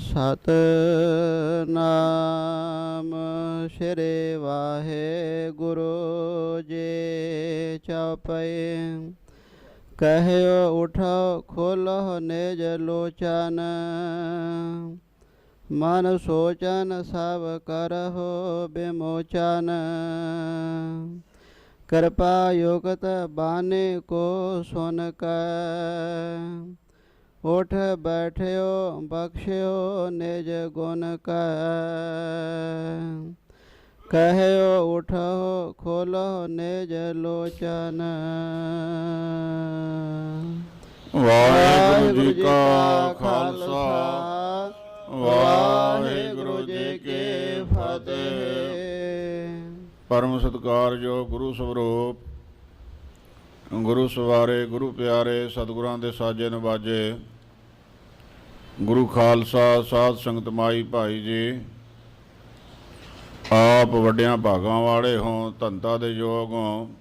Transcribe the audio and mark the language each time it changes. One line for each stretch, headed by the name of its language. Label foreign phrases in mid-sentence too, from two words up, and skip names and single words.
Punjabi: ਸਤਿਨਾਮ ਸ੍ਰੀ ਵਾਹਿਗੁਰੂ ਜੀ ਚੌਪਈ।
Hindi: कहिओ उठो खोलो निज लोचन, मन सोचन सभ करहु बिमोचन। कृपा युक्त बानी को सुन कर, उठ बैठ्यो बख्श्यो निज गुण कर। कहयो उठो खोलो निज लोचन। वाहिगुरु जी का खालसा वाहिगुरु जी की फतेह।
Punjabi: ਪਰਮ ਸਤਿਕਾਰਯੋਗ ਗੁਰੂ ਸਰੂਪ ਗੁਰੂ ਸਵਾਰੇ ਗੁਰੂ ਪਿਆਰੇ ਸਤਿਗੁਰਾਂ ਦੇ ਸਾਜੇ ਨਿਵਾਜੇ ਗੁਰੂ ਖਾਲਸਾ ਸਾਧ ਸੰਗਤ ਮਾਈ ਭਾਈ ਜੀ, ਆਪ ਵੱਡੀਆਂ ਭਾਗਾਂ ਵਾਲੇ ਹੋ, ਧੰਨਤਾ ਦੇ ਯੋਗ ਹੋ,